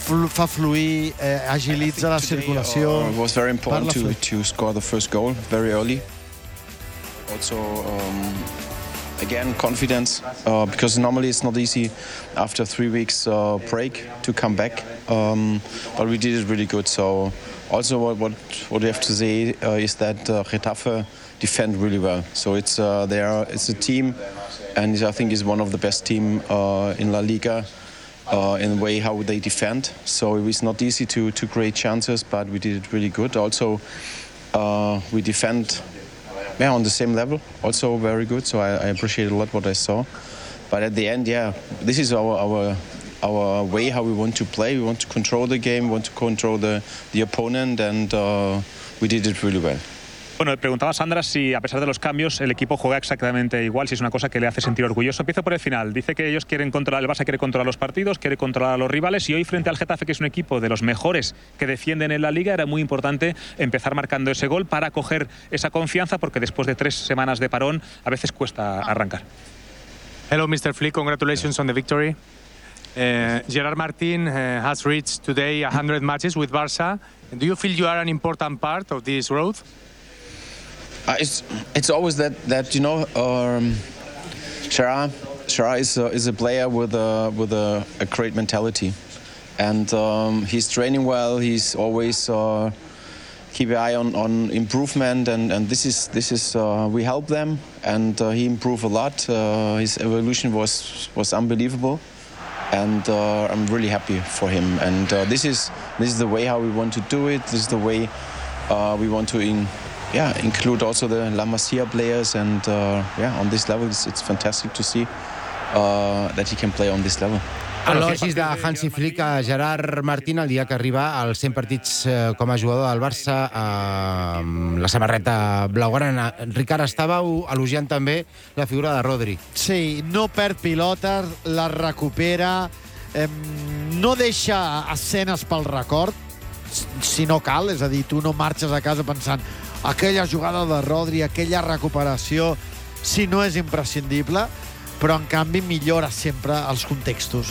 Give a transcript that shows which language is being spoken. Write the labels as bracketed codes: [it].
[ca] Fa fluir, agilitza la circulació. [en] It was very important to score the first goal very early. Also, again, confidence, because normally it's not easy after 3 weeks break to come back. But we did it really good. So also what you have to say is that Getafe defend really well. So it's a team, and I think it's one of the best team in La Liga in the way how they defend. So it was not easy to create chances, but we did it really good. Also, we defend... Yeah, on the same level, also very good. So I appreciate a lot what I saw. But at the end, yeah, this is our way how we want to play. We want to control the game, want to control the opponent, and we did it really well. [es] Bueno, preguntaba Sandra si a pesar de los cambios el equipo juega exactamente igual, si es una cosa que le hace sentir orgulloso. Empiezo por el final. Dice que ellos quieren controlar, el Barça quiere controlar los partidos, quiere controlar a los rivales, y hoy frente al Getafe, que es un equipo de los mejores que defienden en la Liga, era muy importante empezar marcando ese gol para coger esa confianza, porque después de tres semanas de parón a veces cuesta arrancar. [en] Hello, Mr. Flick. Congratulations on the victory. Gerard Martín has reached today 100 matches with Barça. Do you feel you are an important part of this growth? It's always that you know, Shara is a player with a great mentality, and he's training well. He's always keep an eye on improvement, and this is we help them, and he improved a lot. His evolution was unbelievable, and I'm really happy for him. And this is the way how we want to do it. This is the way we want to include also the La Masia players, and on this level it's fantastic to see that he can play on this level. [ca] Elogis de Hansi Flick a Gerard Martín el dia que arriba als 100 partits com a jugador del Barça amb la samarreta blaugrana. Ricard, estàveu elogiant també la figura de Rodri. Sí, no perd pilotes, la recupera, no deixa escenes pel record si no cal, és a dir, tu no marxes a casa pensant aquella jugada de Rodri, aquella recuperació, si no és imprescindible, però en canvi millora sempre els contextos.